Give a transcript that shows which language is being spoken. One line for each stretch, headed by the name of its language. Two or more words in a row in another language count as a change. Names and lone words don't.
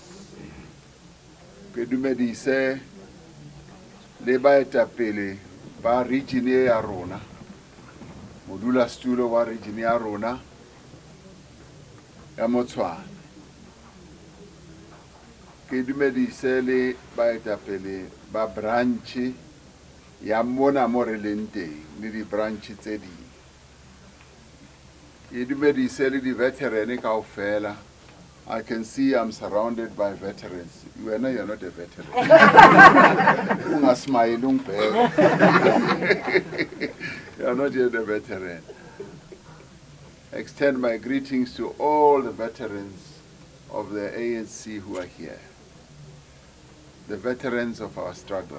Southern Sotho: Kedumedise, Leba Etapele, ba region ya rona, modula stulo wa region ya rona ya Motshwane. Ke dumedise le baetapele ba branch ya mona mo re leng teng le di branch tse ding. Ke dumedise le di veteran kaofela.
English: I can see I'm surrounded by veterans. You're not a veteran. Unga smile, you're not yet a veteran. I extend my greetings to all the veterans of the ANC who are here, the veterans of our struggle.